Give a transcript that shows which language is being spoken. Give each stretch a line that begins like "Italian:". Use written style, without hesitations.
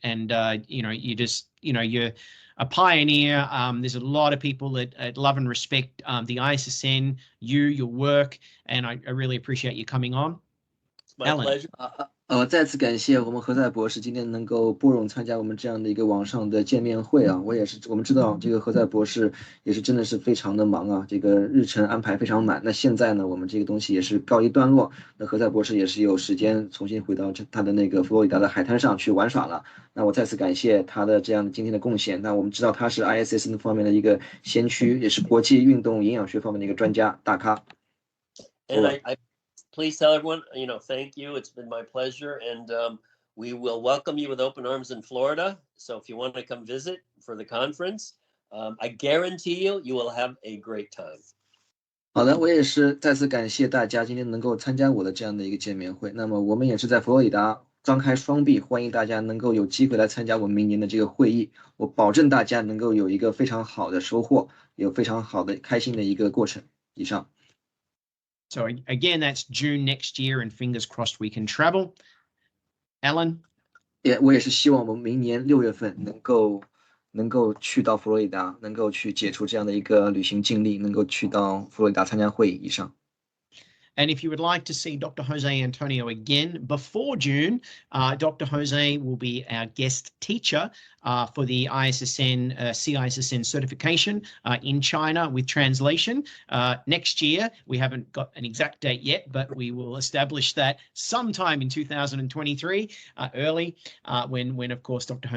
English: And you're a pioneer. There's a lot of people that love and respect the ISSN, your work, and I really appreciate you coming on. It's my pleasure.
Chinese: 再次感谢我们何塞博士今天能够拨冗参加我们这样的一个网上的见面会啊！我们知道这个何塞博士也是真的是非常的忙啊，这个日程安排非常满。那现在呢，我们这个东西也是告一段落，那何塞博士也是有时间重新回到他的那个佛罗里达的海滩上去玩耍了。那我再次感谢他的这样今天的贡献。那我们知道他是 ISSN 方面的一个先驱，也是国际运动营养学方面的一个专家大咖。
English: And please tell everyone, thank you. It's been my pleasure. And we will welcome you with open arms in Florida. So if you want to come visit for the conference, I guarantee you will have a great time.
Chinese: 好的，我也是再次感谢大家今天能够参加我的这样的一个见面会。那么我们也是在佛罗里达张开双臂，欢迎大家能够有机会来参加我们明年的这个会议。我保证大家能够有一个非常好的收获，有非常好的开心的一个过程。以上。
English: So again, that's June next year, and fingers crossed we can travel. Alan?
Chinese: 我也是希望我们明年6月份能够去到佛罗里达，能够去解除这样的一个旅行禁令，能够去到佛罗里达参加会议。以上。
English: And if you would like to see Dr. Jose Antonio again before June, Dr. Jose will be our guest teacher for the ISSN CISSN certification in China with translation next year. We haven't got an exact date yet, but we will establish that sometime in 2023, early, when of course Dr.